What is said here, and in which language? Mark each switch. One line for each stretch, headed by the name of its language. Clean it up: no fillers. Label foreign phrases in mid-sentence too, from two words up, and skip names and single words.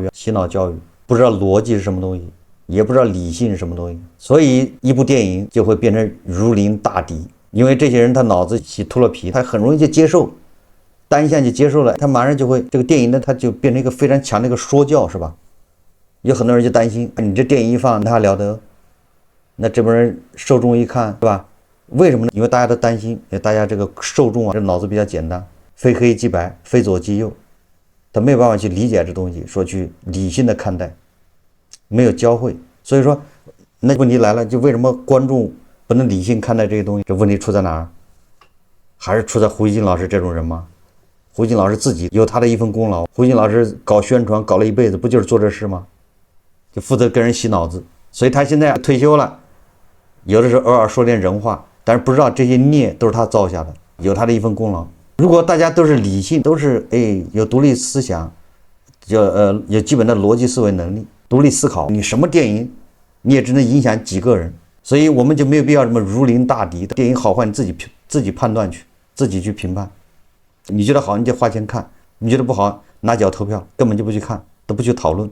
Chinese: 洗腦教育，不知道邏輯是什麼東西，也不知道理性是什麼東西，所以一部電影就會變成如臨大敵。因為這些人他腦子洗秃了皮，他很容易就接受，單向就接受了，他馬上就会這個電影呢，他就變成一個非常強的一個說教，是吧？有很多人就擔心，你這電影一放，那還了得？那這幫人受眾一看，是吧？為什麼呢？因為大家都擔心，大家這個受眾啊，這腦子比較簡單，非黑即白，非左即右，他沒有辦法去理解這東西，說去理性的看待，沒有教會。所以說，那問題來了，就為什麼觀眾不能理性看待這些東西？這問題出在哪兒？還是出在胡錫進老師這種人嗎？胡錫進老師自己有他的一份功勞，胡錫進老師搞宣傳搞了一輩子，不就是做這事嗎？就負責跟人洗腦子，所以他現在退休了。有的时候偶爾說點人話，但是不知道這些孽都是他造下的，有他的一份功勞。如果大家都是理性，都是有獨立思想，有基本的邏輯思維能力，獨立思考，你什麼電影你也只能影響幾個人，所以我們就沒有必要什麼如臨大敵的電影好壞你自己判斷去，自己去評判。你覺得好你就花錢看，你覺得不好拿腳投票，根本就不去看，都不去討論。